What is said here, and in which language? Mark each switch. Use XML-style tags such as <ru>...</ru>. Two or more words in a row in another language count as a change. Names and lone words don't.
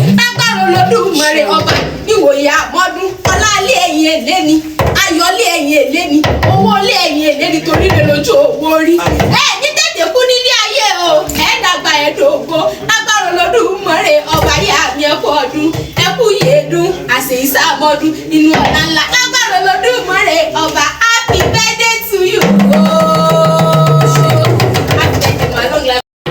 <yo>Lágbára Olódùmarè ọba, níwòye àmọ́dún, ọlá ilé ẹ̀yìn èlé ni, ayọ̀ ilé ẹ̀yìn èlé ni, owó ilé ẹ̀yìn èlé ni, torí lè lójú owó rí. Ẹ ní tètè kú nílé ayé o, ẹ dàgbà, ẹ dògbó. Lágbára Olódùmarè ọba, yá mi ẹ kú ọdún, ẹ kú yèédún, àṣeyíṣàmọ́dún, inú ọ̀la ńlá. Lágbára Olódùmarè ọba,</yo> <en>happy birthday to you. Oh, happy birthday, my long life.</en>